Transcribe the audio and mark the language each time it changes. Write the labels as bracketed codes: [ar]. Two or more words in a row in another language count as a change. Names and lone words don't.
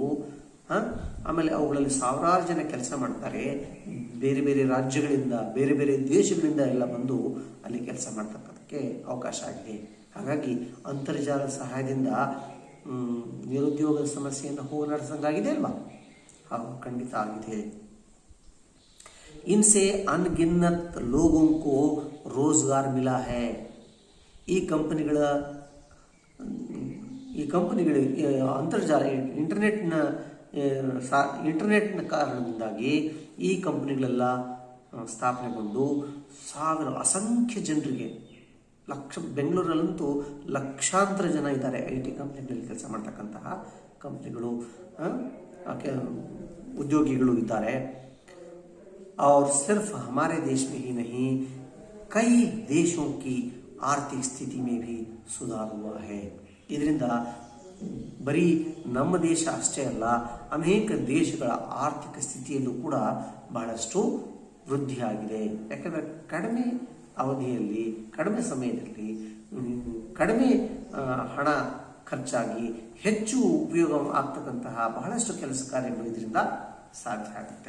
[kn] ಆಮೇಲೆ ಅವುಗಳಲ್ಲಿ ಸಾವಿರಾರು ಜನ ಕೆಲಸ ಮಾಡ್ತಾರೆ. ಬೇರೆ ಬೇರೆ ರಾಜ್ಯಗಳಿಂದ, ಬೇರೆ ಬೇರೆ ದೇಶಗಳಿಂದ ಎಲ್ಲ ಬಂದು ಅಲ್ಲಿ ಕೆಲಸ ಮಾಡ್ತಕ್ಕಂಥಕ್ಕೆ ಅವಕಾಶ ಆಗಿದೆ. ಹಾಗಾಗಿ ಅಂತರ್ಜಾಲ ಸಹಾಯದಿಂದ ನಿರುದ್ಯೋಗದ ಸಮಸ್ಯೆಯನ್ನು ಹೋಗಲಾಡಿಸಂಗಾಗಿದೆ ಅಲ್ವಾ? ಹಾಗೂ ಖಂಡಿತ ಆಗಿದೆ. [hi] इनसे अनगिनत लोगों को रोजगार मिला है. [kn] ಈ ಕಂಪನಿಗಳ ಅಂತರ್ಜಾಲ ಇಂಟರ್ನೆಟ್ನ ಕಾರಣದಿಂದಾಗಿ ಈ ಕಂಪನಿಗಳೆಲ್ಲ ಸ್ಥಾಪನೆಗೊಂಡು ಅಸಂಖ್ಯ ಜನರಿಗೆ, ಬೆಂಗಳೂರಲ್ಲಂತೂ ಲಕ್ಷಾಂತರ ಜನ ಇದ್ದಾರೆ IT ಕಂಪನಿಗಳಲ್ಲಿ ಕೆಲಸ ಮಾಡ್ತಕ್ಕಂತಹ ಕಂಪನಿಗಳು, ಉದ್ಯೋಗಿಗಳು ಇದ್ದಾರೆ. [hi] और सिर्फ हमारे देश में ही नहीं, कई देशों की आर्थिक स्थिति में भी सुधार हुआ है. [kn] ಇದರಿಂದ ಬರೀ ನಮ್ಮ ದೇಶ ಅಷ್ಟೇ ಅಲ್ಲ, ಅನೇಕ ದೇಶಗಳ ಆರ್ಥಿಕ ಸ್ಥಿತಿಯಲ್ಲೂ ಕೂಡ ಬಹಳಷ್ಟು ವೃದ್ಧಿಯಾಗಿದೆ. ಯಾಕಂದರೆ ಕಡಿಮೆ ಅವಧಿಯಲ್ಲಿ, ಕಡಿಮೆ ಸಮಯದಲ್ಲಿ, ಕಡಿಮೆ ಹಣ ಖರ್ಚಾಗಿ ಹೆಚ್ಚು ಉಪಯೋಗ ಆಗ್ತಕ್ಕಂತಹ ಬಹಳಷ್ಟು ಕೆಲಸ ಕಾರ್ಯಗಳು ಇದರಿಂದ ಸಾಧ್ಯ ಆಗುತ್ತೆ.